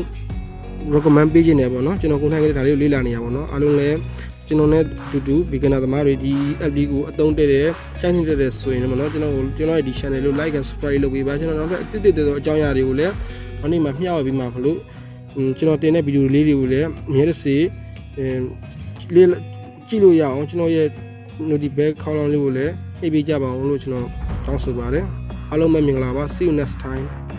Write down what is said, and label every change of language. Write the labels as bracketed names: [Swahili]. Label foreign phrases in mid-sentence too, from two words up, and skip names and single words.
[Burmese] recommend ပေးခြင်းနဲ့ပေါ့နော်ကျွန်တော်ကိုယ်တိုင်ကဒါလေးကိုလေ့လာနေရပါတော့အားလုံးလည်းကျွန်တော်နဲ့တူတူ beginner သမားတွေဒီ app လေးကိုအသုံးတည့်တယ်ကြားနေတယ်ဆိုရင်ပေါ့နော်ကျွန်တော်ရဲ့ဒီ channel ကို [English] like and subscribe [Burmese] လုပ်ပေးပါကျွန်တော်နောက်ထပ်အသစ်သောအကြောင်းအရာတွေကိုလည်းဒီနေ့မှာမျှဝေပေးမှာမလို့ကျွန်တော်တင်တဲ့ဗီဒီယိုလေးတွေကိုလည်းအများတစ်စေကြည့်လို့ရအောင်ကျွန်တော်ရဲ့ notification ခေါင်းလောင်းလေးကိုလည်းနှိပ်ပေးကြပါအောင်လို့ကျွန်တော်တောင်းဆိုပါတယ်အားလုံးပဲမင်္ဂလာပါ [English] see you next time